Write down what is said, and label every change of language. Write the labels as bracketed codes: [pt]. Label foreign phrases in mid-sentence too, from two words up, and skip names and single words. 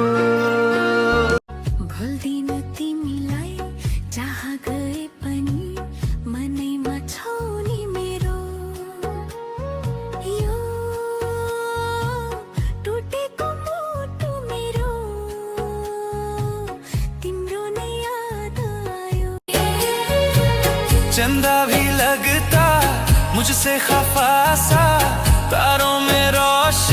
[ne] भुल्दिनु तिमीलाई चाह गए पनि मनैमा छौ नि मेरो यो टुटेको मुटु मेरो तिम्रो नै याद आयो [hi] चंदा भी लगता मुझसे खफा सा तारों में